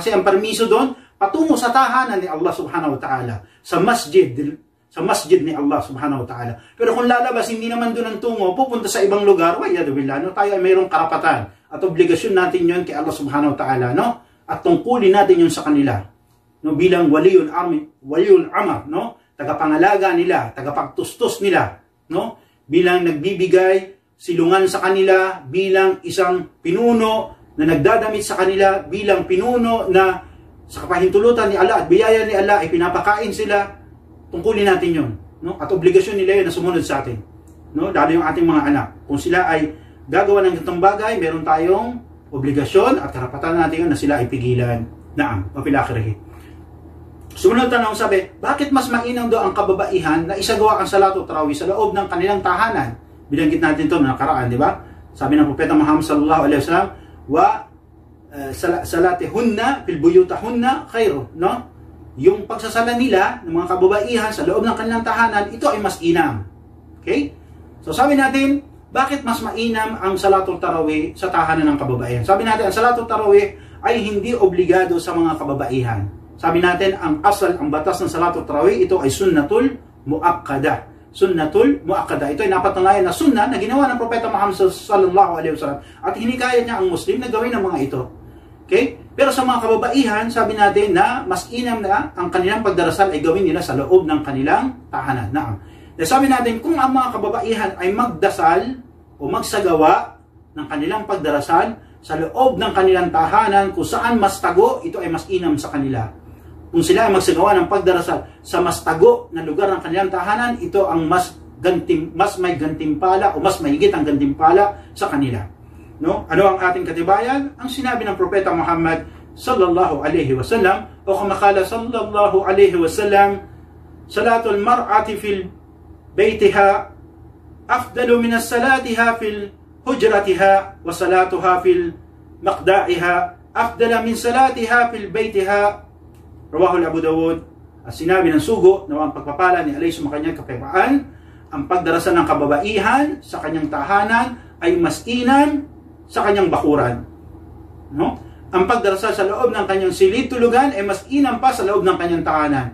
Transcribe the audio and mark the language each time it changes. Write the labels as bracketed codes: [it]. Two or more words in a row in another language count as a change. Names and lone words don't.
[tl] Kasi ang permiso doon, patungo sa tahanan ni [ar] الله سبحانه وتعالى, [tl] sa masjid ni [ar] الله سبحانه وتعالى. [tl] Pero kung lalabas, hindi naman doon ang tungo, pupunta sa ibang lugar, [ar] والعياذ بالله, [tl] no? Tayo ay mayroong karapatan at obligasyon natin yun kay [ar] الله سبحانه وتعالى, [tl] no? At tungkulin natin yun sa kanila, no? Bilang [ar] ولي الأمر, [tl] no? Tagapangalaga nila, tagapagtustos nila, no? Bilang nagbibigay silungan sa kanila, bilang isang pinuno na nagdadamit sa kanila, bilang pinuno na sa kapahintulutan ni Allah at biyaya ni Allah ay pinapakain sila. Tungkulin natin yun, no? At obligasyon nila yun na sumunod sa atin, no? Lalo yung ating mga anak. Kung sila ay gagawa ng ganitong bagay, meron tayong obligasyon at karapatan natin yun na sila ay pigilan. [ar] نعم، وفي آخره. [tl] Sumunod tanong, sabi, bakit mas mainam daw ang kababaihan na isagawa ang [ar] صلاة التراويح [tl] sa loob ng kanilang tahanan? Binanggit natin ito na nakaraan, di ba? Sabi ng propeta Muhammad [ar] صلى الله عليه وسلم, وصلاتهن في بيوتهن خير, [tl] no? Yung pagsasala nila ng mga kababaihan sa loob ng kanilang tahanan, ito ay mas inam. Okay? So sabi natin, bakit mas mainam ang [ar] صلاة التراويح [tl] sa tahanan ng kababaihan? Sabi natin, ang [ar] صلاة التراويح [tl] ay hindi obligado sa mga kababaihan. Sabi natin, ang asal, ang batas ng [ar] صلاة التراويح, [tl] ito ay [ar] سنة مؤكدة. سنة مؤكدة. [tl] Ito ay napatunayan na sunnah na ginawa ng propeta Muhammad [ar] صلى الله عليه وسلم [tl] at hinikayat niya ang Muslim na gawin ang mga ito. Okay? Pero sa mga kababaihan, sabi natin na mas inam na ang kanilang pagdarasal ay gawin nila sa loob ng kanilang tahanan. Naam. Sabi natin, kung ang mga kababaihan ay magdasal o magsagawa ng kanilang pagdarasal sa loob ng kanilang tahanan, kung saan mas tago, ito ay mas inam sa kanila. Kung sila ay magsagawa ng pagdarasal sa mas tago na lugar ng kanilang tahanan, ito ang mas may gantimpala o mas mahigit ang gantimpala sa kanila. No? Ano ang ating katibayan? Ang sinabi ng propeta Muhammad [ar] صلى الله عليه وسلم, [tl] o kamakala [ar] صلى الله عليه وسلم, صلاة المرأة في بيتها أفضل من صلاتها في حجرتها وصلاتها في مخدعها أفضل من صلاتها في بيتها. رواه أبو داود. [tl] At sinabi ng sugo na ang pagpapala ni alayhi sumakanyang kapayapaan, ang pagdarasal ng kababaihan sa kanyang tahanan ay mas inam sa kanyang bakuran, no? Ang pagdarasal sa loob ng kanyang silid tulugan ay mas inam pa sa loob ng kanyang tahanan.